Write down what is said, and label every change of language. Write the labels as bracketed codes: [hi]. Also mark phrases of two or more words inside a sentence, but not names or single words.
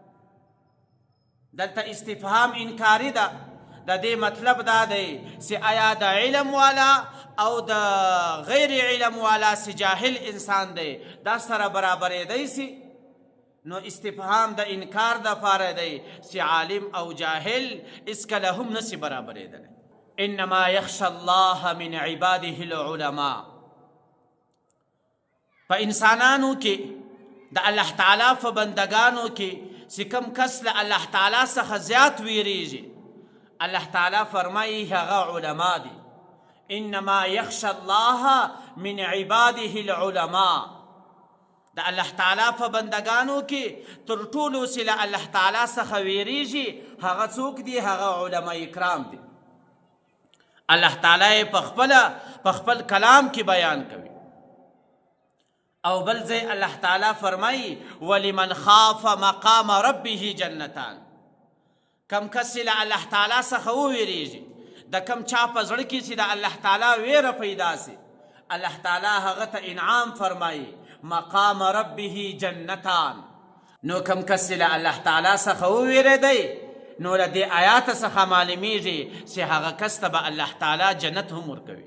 [ps] دلته استفهام انکاری ده، د دې مطلب دا دی چې آیا د علم والا او د غیر علم والا چې جاهل انسان دی دا سره برابرېدی سي؟ نو استفهام د انکار دپاره دی چې عالم او جاهل هېڅکله هم نسي برابرېدلی. [ar] انما یخشى الله من عباده العلماء. [ps] په انسانانو کې د الله تعالی په بندګانو کې چې کم کس له الله تعالی څخه زیات ویریږي الله تعالی فرمایي هغه علما دي. [ar] انما یخشى الله من عباده العلماء. [ps] د الله تعالی په بندګانو کې تر ټولو چې له الله تعالی څخه ویریږي هغه څوک دي؟ هغه علما کرام دي. الله تعالی په خپل کلام کې بیان کوي. او بل ځای الله تعالی فرمایي [ar] ولمن خاف مقام ربه جنتان. [ps] کم کس له الله تعالی څخه وویریږي، د کم چا په زړه کې چې د الله تعالی ویره پیدا سي الله تعالی هغه ته انعام فرمایي [ar] مقام ربه جنتان. [ps] نو کم کس له الله تعالی څخه وویریدی نو له دې آیات څخه معلومیږي چې هغه کس ته به الله تعالی جنت هم ورکوي.